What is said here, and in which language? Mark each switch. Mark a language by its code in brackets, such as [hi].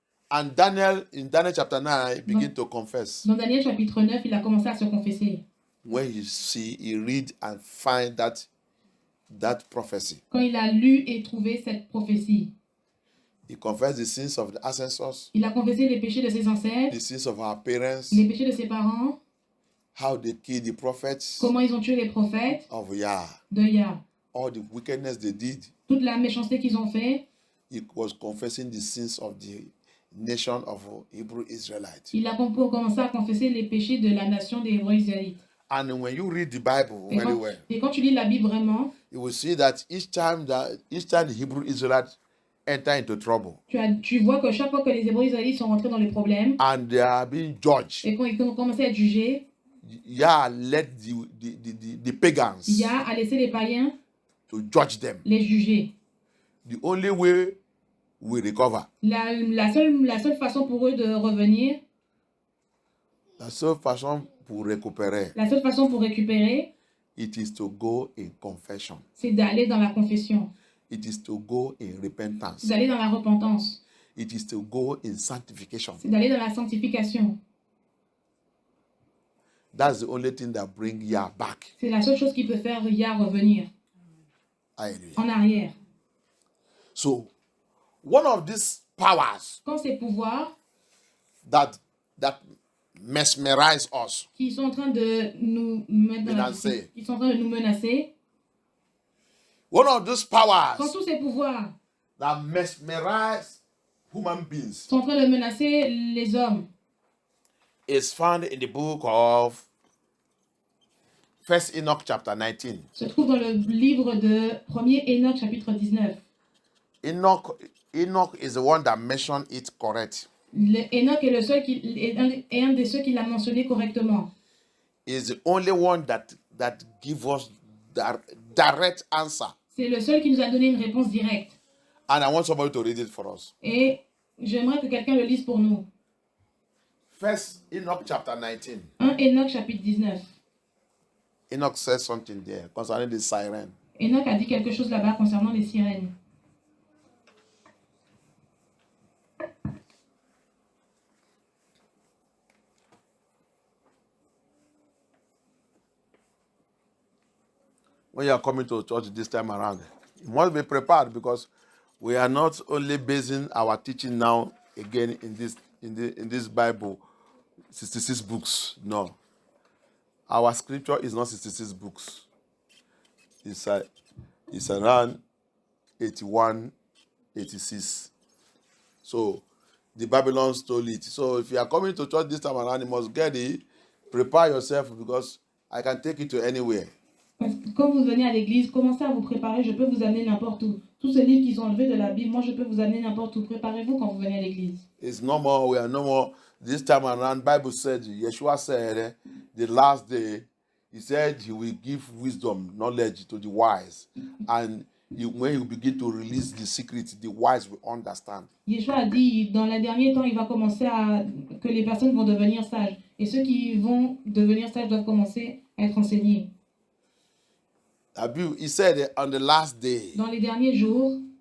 [en] and Daniel, in Daniel chapter 9, begin to confess. [fr] dans Daniel chapitre 9, il a commencé à se confesser. [en] When he read and find that prophecy. [fr] Quand il a lu et trouvé cette prophétie, [en] He confessed the sins of the ancestors, [fr] il a confessé les péchés de ses ancêtres, [en] the sins of our parents, [fr] les péchés de ses parents, [en] how they killed the prophets [fr] comment ils ont tué les prophètes [en] of Yah, [fr] de Yah, [en] all the wickedness they did. [fr] toute la méchanceté qu'ils ont fait. [en] He was confessing the sins of the nation of Hebrew Israelites. [fr] Il a commencé à confesser les péchés de la nation des Hébreux israélites. [en] And when you read the Bible very well, [fr] Et quand tu lis la Bible vraiment, [en] you will see that each time the Hebrew Israelites enter into trouble [fr] tu vois que chaque fois que les Hébreux israélites sont rentrés dans les problèmes, [en] and they are being judged, [fr] et quand ils ont commencé à être jugés, [en] Yah let the pagans [fr] Yah a laissé les païens [en] to judge them. [fr] les juger. [en] The only way we recover, [fr] La seule façon pour eux de revenir, la seule façon pour récupérer, la seule façon pour récupérer, [en] it is to go in confession. [fr] c'est d'aller dans la confession, [en] It is to go in repentance. [fr] c'est d'aller dans la repentance, [en] It is to go in sanctification. [fr] c'est d'aller dans la sanctification. [en] That's the only thing that brings Yah back. [fr] C'est la seule chose qui peut faire Yah revenir [en] Hallelujah. [fr] en arrière. [en] So, one of these powers [fr] quand ces pouvoirs [en] that mesmerize us, [fr] qui sont en train de nous mettre dans la Menacer. difficulté, qui sont en train de nous menacer, [en] one of those powers [fr] quand tous ces pouvoirs [en] that mesmerize human beings [fr] sont en train de menacer les hommes, [en] is found in the book of First Enoch chapter 19. [fr] se trouve dans le livre de 1er Enoch chapitre 19. [en] Enoch is the one that mentioned it correct. [fr] Enoch est le seul est un des ceux qui l'a mentionné correctement. [en] Is the only one that give us direct answer. [fr] C'est le seul qui nous a donné une réponse directe. [en] And I want somebody to read it for us. [fr] Et j'aimerais que quelqu'un le lise pour nous. [en] First Enoch chapter 19. [fr] 1 Enoch chapitre 19. [en] Enoch says something there concerning the siren. [fr] Enoch a dit quelque chose là-bas concernant les sirènes. [en] When you are coming to church this time around, you must be prepared because we are not only basing our teaching now again in this Bible, 66 books. No. Our scripture is not 66 books. It's around 81, 86. So the Babylons stole it. So if you are coming to church this time around, you must get it. Prepare yourself because I can take you to anywhere. [fr] Parce que quand vous venez à l'église, commencez à vous préparer, je peux vous amener n'importe où. Tous ces livres qui sont enlevés de la Bible, moi je peux vous amener n'importe où. Préparez-vous quand vous venez à l'église. [en] It's no more, we are no more. This time around, Bible said, Yeshua said, the last day, he said he will give wisdom, knowledge to the wise. And when you begin to release the secret, the wise will understand. [fr] Yeshua a dit, dans les derniers temps, il va commencer que les personnes vont devenir sages. Et ceux qui vont devenir sages doivent commencer à être enseignés. [en] He said on the last day, [fr] Dans les derniers jours,